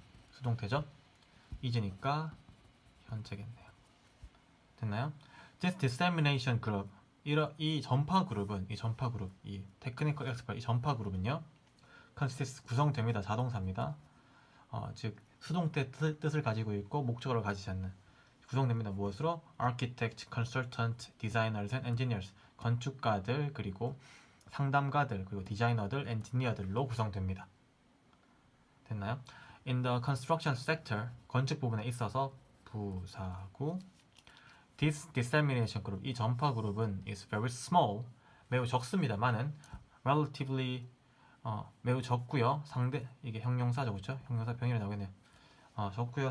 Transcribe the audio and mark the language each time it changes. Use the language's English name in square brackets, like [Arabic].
[Korean] 수동태죠. 이제니까 현재겠네요. 됐나요? [English] This dissemination group, [Korean] 이 전파 그룹은 이 테크니컬 엑스퍼트 이 전파 그룹은요, consists 구성됩니다. 자동사입니다. 즉 수동태 뜻을 가지고 있고 목적어를 가지지 않는 구성됩니다. 무엇으로? [English] Architect, Consultant, Designers and Engineers. [Korean] 건축가들 그리고 상담가들 그리고 디자이너들, 엔지니어들로 구성됩니다. 됐나요? [English] In the construction sector, [Korean] 건축 부분에 있어서 부사고 [English] This dissemination group, [Korean] 이 전파 그룹은 [English] is very small, [Korean] 매우 적습니다만은 relatively 매우 적고요. 이게 형용사죠, 그렇죠? 형용사 병렬이 나오겠네요. 적고요.